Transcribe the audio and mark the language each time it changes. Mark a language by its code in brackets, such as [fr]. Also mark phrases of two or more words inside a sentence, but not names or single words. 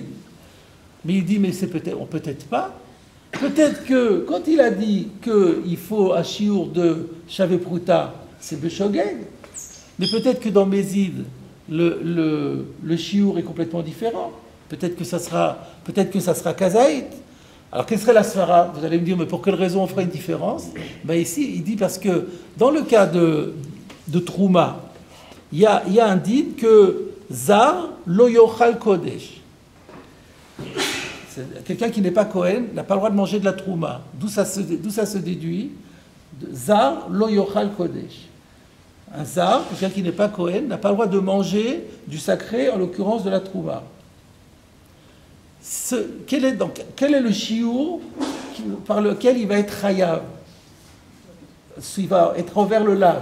[fr] Mais il dit, mais c'est peut-être pas. Peut-être que, quand il a dit qu'il faut un chiour de [he] שווה פרוטה, [fr] c'est Beshogeg, mais peut-être que dans Mézid, le chiour est complètement différent. Peut-être que ça sera Kazaït. Alors, quelle serait la svara? Vous allez me dire, mais pour quelle raison on ferait une différence? Ben ici, il dit parce que dans le cas de Trouma, il y a un dit que [he] זר לא יאכל קודש. [fr] Quelqu'un qui n'est pas Kohen n'a pas le droit de manger de la Trouma. D'où ça se déduit? [he] זר לא יאכל קודש. [fr] Un Zar, quelqu'un qui n'est pas Kohen, n'a pas le droit de manger du sacré, en l'occurrence de la Trouma. Quel est le chiour par lequel il va être chayav? Il va être envers le lave.